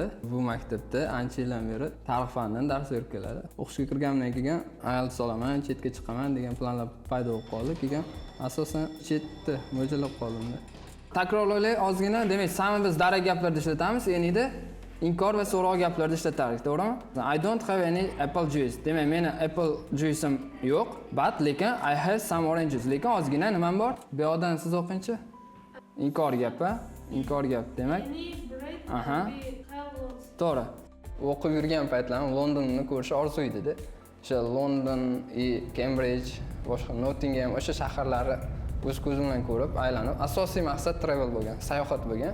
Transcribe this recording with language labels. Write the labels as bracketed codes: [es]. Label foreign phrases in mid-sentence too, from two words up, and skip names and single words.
[uz] Bu maktabda ancha yildan beri tarix fanidan dars berib keladi. O'qishga kirganimdan keyin ayol solaman, chetga chiqaman degan planlar paydo bo'lib qoldi. Keyin asosan chetda mo'ljallab qoldim-da. Takrorlaylik ozgina, demak, sami biz darak gaplarda ishlatamiz, endi inkor va so'roq gaplarda ishlatardik, to'g'rimi? [en] I don't have any apple juice. [uz] Demak, meni [en] apple juice'im [uz] yo'q, [en] but lekin I have some oranges. [uz] Lekin ozgina nimam bor? Bu yoqdan siz o'qingchi. Inkor gap-a? Inkor gap, demak. Aha. To'g'ri. O'qib yurgan paytlarim Londonni ko'rish orzu edi-da. O'sha London, Cambridge, boshqa Nottingham, o'sha shaharlarni o'z ko'zim bilan ko'rib, aylanib, asosiy maqsad travel bo'lgan, sayohat bo'lgan.